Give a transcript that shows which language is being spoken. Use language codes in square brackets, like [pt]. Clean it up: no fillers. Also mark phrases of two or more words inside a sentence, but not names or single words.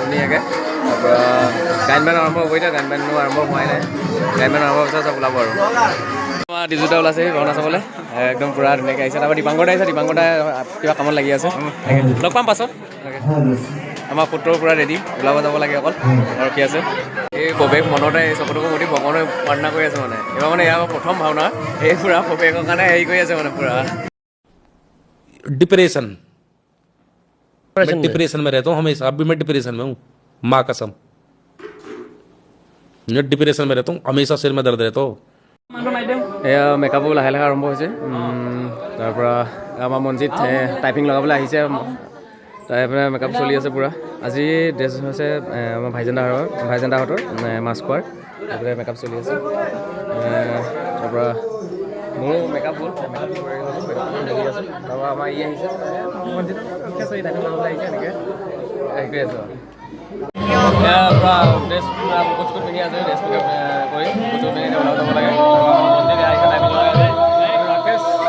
[as] ধুনীয়াকৈ তাৰপৰা গান বান আৰম্ভ হ'ব এতিয়া গান বানো আৰম্ভ হোৱাই নাই গান বান আৰম্ভ হোৱাৰ পিছত চব ওলাব আৰু আমাৰ ডিজুটা ওলাইছে ভাওনা চাবলৈ একদম পূৰা ধুনীয়াকৈ আহিছে তাৰপৰা দীপাংকৰ দা আহিছে দীপাংকৰ দা কিবা কামত লাগি আছে লগ পাম পাছত আমাৰ পুত্ৰৰ পূৰা ৰেডি ওলাব যাব লাগে অকল আৰু কি আছে এই প্ৰৱেশ মনতে এই চকুটোকো সুধি ভগৱানে প্ৰাৰ্থনা কৰি আছে মানে এইবাৰ মানে ইয়াৰ প্ৰথম ভাওনা এই পূৰা প্ৰৱেশৰ কাৰণে হেৰি কৰি আছে মানে পূৰা [hi] डिप्रेशन में रहता हूँ हमेशा अब भी मैं डिप्रेशन में हूँ माँ कसम मैं डिप्रेशन में रहता हूँ हमेशा सिर में दर्द रहता हूँ [as] এয়া মেকআপো লাহে লাহে আৰম্ভ হৈছে তাৰপৰা আমাৰ মনজিত টাইপিং লগাবলৈ আহিছে তাৰপৰা মেকআপ চলি আছে পূৰা আজি ড্ৰেছ হৈছে আমাৰ ভাইজান দাহঁতৰ মাছ খোৱাৰ তাৰপৰা মেকআপ চলি আছে তাৰপৰা মোৰো মেকআপ হ'ল মেকআপ কৰি মেলি আছোঁ তাৰপৰা আমাৰ ই আহিছে মনজিত ঠিক আছে টাইপিং লগাবলৈ আহিছে এনেকৈ হেৰি কৰি আছোঁ পূৰা ড্ৰেছ পূৰা কোচ কোচ পিন্ধি আছে ড্ৰেছ মেকআপ কৰি কোচ কোচ পিন্ধি ওলাব যাব লাগে মনজিত আহিছে টাইপিং লগাই আছে ৰাকেশ